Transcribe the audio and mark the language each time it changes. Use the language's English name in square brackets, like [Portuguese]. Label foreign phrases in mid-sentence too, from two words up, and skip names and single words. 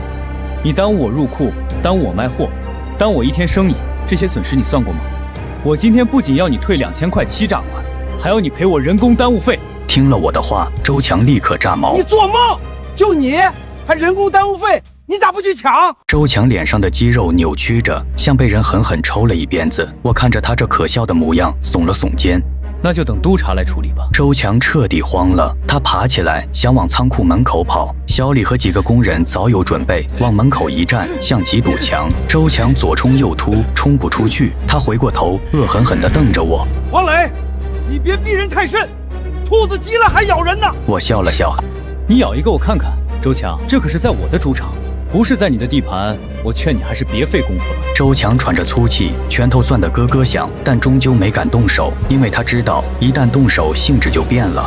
[Chinese] 你耽誤我入庫，耽誤我賣貨，耽誤我一天生意，這些損失你算過嗎？我今天不僅要你退2000塊欺詐款，還要你賠我人工耽誤費。聽了我的話，周強立刻炸毛。你做夢！就你還人工耽誤費，你咋不去搶？周強臉上的肌肉扭曲着，像被人狠狠抽了一鞭子。我看着他這可笑的模樣，聳了聳肩。那就等督察來處理吧。周強徹底慌了，他爬起來想往倉庫門口跑。小李和幾個工人早有準備，往門口一站，像幾堵牆。周強左衝右突，衝不出去。他回過頭，惡狠狠地瞪着我。王磊，你別逼人太甚，兔子急了還咬人呢。我笑了笑，你咬一個我看看。周強，這可是在我的主場，不是在你的地盤，我勸你還是別費功夫了。周強喘着粗氣，拳頭攥得咯咯響，但終究沒敢動手，因為他知道一旦動手性質就變了。